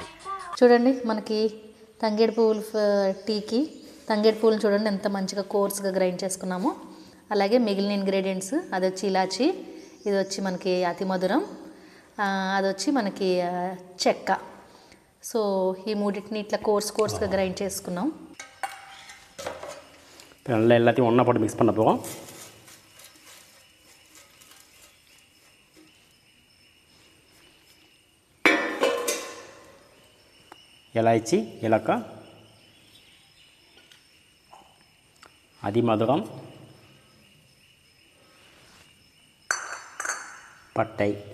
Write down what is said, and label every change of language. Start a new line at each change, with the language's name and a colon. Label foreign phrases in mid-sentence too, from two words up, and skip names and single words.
Telugu: చూడండి మనకి తంగేడు పువ్వులు టీకి తంగేడు పువ్వులు చూడండి ఎంత మంచిగా కోర్స్గా గ్రైండ్ చేసుకున్నాము. అలాగే మిగిలిన ఇంగ్రీడియంట్స్ అది వచ్చి ఇలాచి, ఇది వచ్చి మనకి అతి మధురం, అది వచ్చి మనకి చెక్క. సో ఈ మూడింటిని ఇట్లా కోర్స్గా గ్రైండ్ చేసుకున్నాం.
Tamil: எல்லாத்தையும் ஒன்றா போட்டு மிக்ஸ் பண்ண போகிறோம். இலாச்சி, இலக, அதி மதுரம், பட்டை.